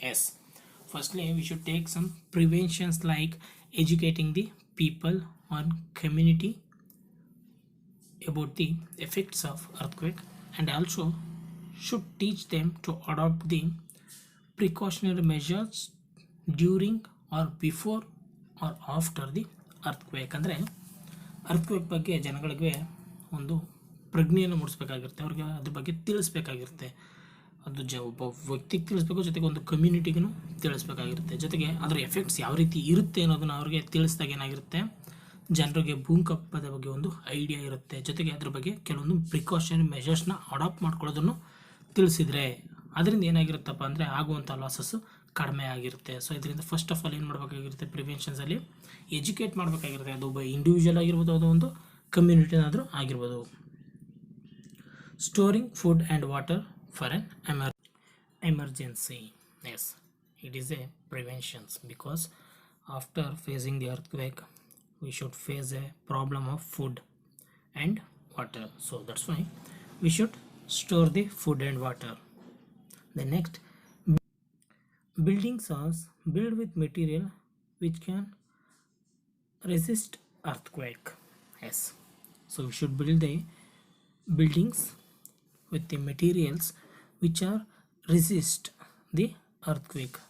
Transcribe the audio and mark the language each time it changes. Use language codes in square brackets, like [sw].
[en] Yes, firstly we should take some preventions like educating the people on community about the effects of earthquake, and also should teach them to adopt the precautionary measures during or before or after the earthquake. [kn] ಅಂದರೆ earthquake ಬಗ್ಗೆ ಜನಗಳಿಗೆ ಒಂದು ಪ್ರಜ್ಞೆಯನ್ನು ಮೂಡಿಸ್ಬೇಕಾಗಿರುತ್ತೆ, ಅವ್ರಿಗೆ ಅದ್ರ ಬಗ್ಗೆ ತಿಳಿಸ್ಬೇಕಾಗಿರುತ್ತೆ. ಅದು ಒಬ್ಬ ವ್ಯಕ್ತಿಗೆ ತಿಳಿಸ್ಬೇಕು, ಜೊತೆಗೆ ಒಂದು ಕಮ್ಯುನಿಟಿಗೂ ತಿಳಿಸ್ಬೇಕಾಗಿರುತ್ತೆ, ಜೊತೆಗೆ ಅದರ ಎಫೆಕ್ಟ್ಸ್ ಯಾವ ರೀತಿ ಇರುತ್ತೆ ಅನ್ನೋದನ್ನು ಅವ್ರಿಗೆ ತಿಳಿಸಿದಾಗ ಏನಾಗಿರುತ್ತೆ, ಜನರಿಗೆ ಭೂಕಂಪದ ಬಗ್ಗೆ ಒಂದು ಐಡಿಯಾ ಇರುತ್ತೆ, ಜೊತೆಗೆ ಅದ್ರ ಬಗ್ಗೆ ಕೆಲವೊಂದು ಪ್ರಿಕಾಷನರಿ ಮೆಷರ್ಸ್ನ ಅಡಾಪ್ಟ್ ಮಾಡ್ಕೊಳ್ಳೋದನ್ನು ತಿಳಿಸಿದರೆ ಅದರಿಂದ ಏನಾಗಿರುತ್ತಪ್ಪ ಅಂದರೆ ಆಗುವಂಥ ಲಾಸಸ್ಸು ಕಡಿಮೆ ಆಗಿರುತ್ತೆ. ಸೊ ಇದರಿಂದ [en] first of all [kn] ಏನು ಮಾಡಬೇಕಾಗಿರುತ್ತೆ, ಪ್ರಿವೆನ್ಷನ್ಸಲ್ಲಿ ಎಜುಕೇಟ್ ಮಾಡಬೇಕಾಗಿರುತ್ತೆ. ಅದು ಒಬ್ಬ ಇಂಡಿವಿಜುವಲ್ ಆಗಿರ್ಬೋದು, ಅದು ಒಂದು ಕಮ್ಯುನಿಟಿನಾದರೂ ಆಗಿರ್ಬೋದು. [en] Storing food and water for an emergency. Yes, it is a preventions, because after facing the earthquake we should face a problem of food and water. So that's why we should store the food and water. The next, buildings are built with material which can resist earthquake. Yes, so we should build the buildings with the materials which are resist the earthquake.